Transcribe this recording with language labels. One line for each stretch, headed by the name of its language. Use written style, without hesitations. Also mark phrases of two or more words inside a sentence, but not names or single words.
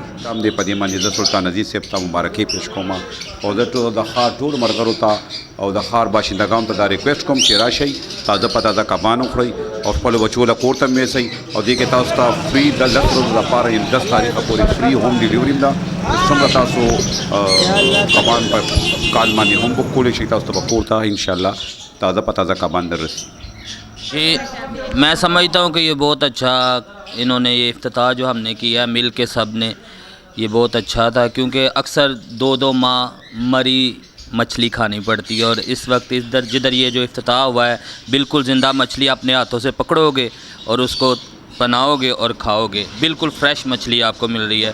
Pashto: هم دې په دې باندې زه سلطان عزیز صاحب ته مبارکي پیش کوم او زه ټول د ښار ټول ملګرو ته او د ښار باشندګانو ته دا ریکویسټ کوم چې راشئ تازه په تازه کبان وخورئ او خپلو بچو له کور ته هم یوسئ او دې کې تاسو ته فري د 10 ورځو لپاره یعنې 10 تاریخه پورې
English: free home delivery
Pashto: هم ده. څومره تاسو کبان په کال باندې هم بک کولی شئ، تاسو ته به کور ته انشاءالله تازه په تازه کبان در رسي.
Urdu: میں سمجھتا ہوں کہ یہ بہت اچھا انہوں نے یہ افتتاح جو ہم نے کیا مل کے سب نے، یہ بہت اچھا تھا کیونکہ اکثر 2-2 ماہ مری مچھلی کھانی پڑتی ہے اور اس وقت جدھر یہ جو افتتاح ہوا ہے بالکل زندہ مچھلی اپنے ہاتھوں سے پکڑو گے اور اس کو بناؤ گے اور کھاؤ گے، بالکل فریش مچھلی آپ کو مل رہی ہے.